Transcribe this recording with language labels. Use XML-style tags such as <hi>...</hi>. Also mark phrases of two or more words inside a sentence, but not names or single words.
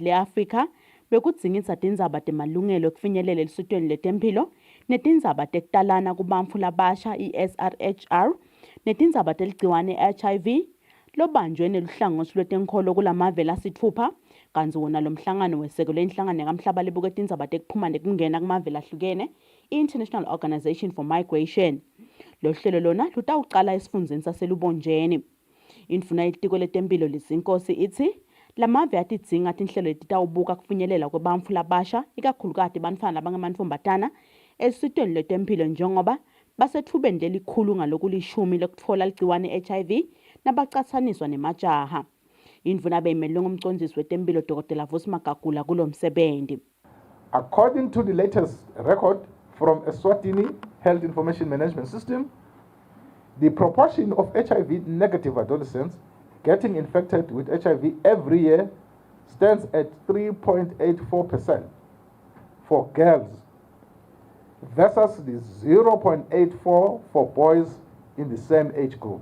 <ss>le-Afrika bekudzingidza tindzaba temalungelo ekufinyelela elisitweni letempilo netindzaba tekutalana kubantfu labasha i-SRHR netindzaba teligciwane HIV lobanjwe neluhlangothi lwetenkholo kulamave lasithupha kanzi wona lo mhlangano wesekelwe inhlangano yakamhlaba lebuke tindzaba tekuphuma nekungena kumave lahlukene i-International Organization for Migration. Lo hlelo lona lutawuqala esifundzeni saselubonjeni. Indvuna yelitiko letempilo lizinkosi ithi lamave atidzinga tinhlelo letitawubuka kufinyelela kwebantfu labasha ikakhulukati bantfwana labangemantfombatana esitweni letempilo njengoba basethubeni lelikhulu ngalokulishumi lekutfola ligciwane HIV nabacatsaniswa nemajaha. Indvuna beyimelwe ngumcondzisi wetempilo Dr. Vusi Magagula kulo msebenzi.</ss> <en>According to the latest record from Eswatini Health Information Management System, the proportion of HIV-negative adolescents getting infected with HIV every year stands at 3.84% for girls versus the 0.84% for boys in the same age group.</en>